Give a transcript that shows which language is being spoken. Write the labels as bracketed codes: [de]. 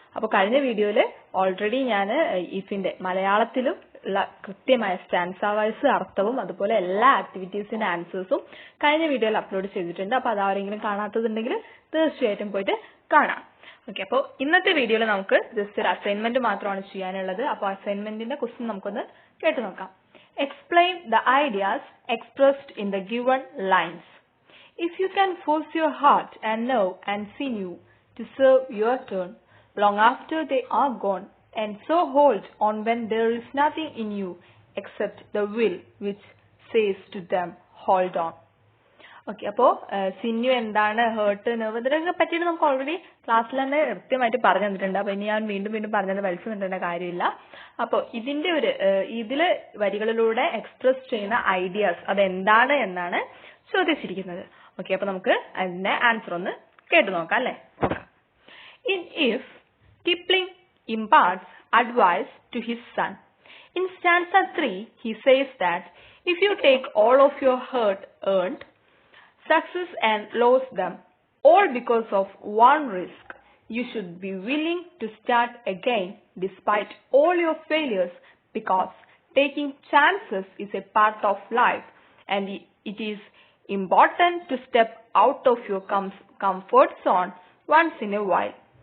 [ml] അപ്പോൾ കഴിഞ്ഞ വീഡിയോയിൽ ഓൾറെഡി ഞാൻ ഇഫിന്റെ മലയാളത്തിലും ഉള്ള കൃത്യമായ സ്റ്റാൻസ വൈസ് അർത്ഥവും അതുപോലെ എല്ലാ ആക്ടിവിറ്റീസിന്റെ ആൻസേഴ്സും കഴിഞ്ഞ വീഡിയോയിൽ അപ്ലോഡ് ചെയ്തിട്ടുണ്ട്. അപ്പോൾ അതാരെങ്കിലും കാണാത്തതുണ്ടെങ്കിൽ തീർച്ചയായിട്ടും പോയിട്ട് കാണാം. ഓക്കെ, അപ്പോൾ ഇന്നത്തെ വീഡിയോയിൽ നമുക്ക് ജസ്റ്റ് ഒരു അസൈൻമെന്റ് മാത്രമാണ് ചെയ്യാനുള്ളത്. അപ്പോൾ അസൈൻമെന്റിന്റെ ക്വസ്റ്റ്യൻ നമുക്കൊന്ന് കേട്ടു നോക്കാം. [en] Explain the ideas expressed in the given lines. If you can force your heart and nerve and sinew to serve your turn, long after they are gone, and so hold on when there is nothing in you except the will which says to them, hold on. [ml] Okay, അപ്പോൾ സിന്യു എന്താണ്, heart, nerve, ഇതിനൊക്കെ പറ്റിയിട്ട് നമുക്ക് already ക്ലാസ്സിൽ തന്നെ കൃത്യമായിട്ട് പറഞ്ഞു തന്നിട്ടുണ്ട്. അപ്പോൾ ഇനി ഞാൻ വീണ്ടും പറഞ്ഞത് വലിച്ചു നിന്നിട്ടേണ്ട കാര്യമില്ല. അപ്പോൾ ഇതിന്റെ ഒരു ഇതില് വരികളിലൂടെ എക്സ്പ്രസ് ചെയ്യുന്ന ഐഡിയാസ് അതെന്താണ് എന്നാണ് ചോദിച്ചിരിക്കുന്നത്. ഓക്കെ, അപ്പോൾ നമുക്ക് അതിന്റെ ആൻസർ ഒന്ന് കേട്ടു നോക്കാം അല്ലേ. [en] In if, Kipling imparts advice to his son. In stanza 3, he says that if you take all of your hard earned success and lose them, all because of one risk, you should be willing to start again despite all your failures, because taking chances is a part of life and it is important to step out of your comfort zone once in a while.